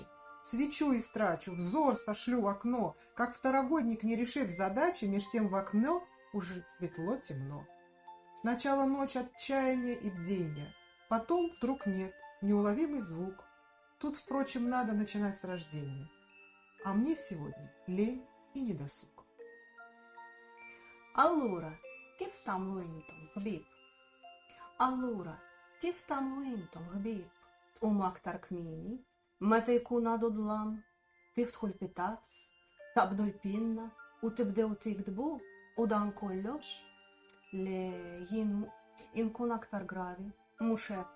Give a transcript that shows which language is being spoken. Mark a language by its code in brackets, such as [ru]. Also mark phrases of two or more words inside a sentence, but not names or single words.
[ru] Свечу истрачу, взор сошлю в окно, как второгодник, не решив задачи, меж тем в окно уже светло-темно. Сначала ночь отчаяния и бдения, потом вдруг нет, неуловимый звук. Тут, впрочем, надо начинать с рождения. А мне сегодня лень и недосуг. [mt] Allora, kif tamlu intom, ħbib? Allura, kif tamlu intom, ħbib? Tqumu aktar kmini, meta jkun għadu dlam, tiftħu l-pitazz, taqbdu l-pinna u tibdew tikdbu u dan kollox li jien inkun aktar gravi, mhux hekk.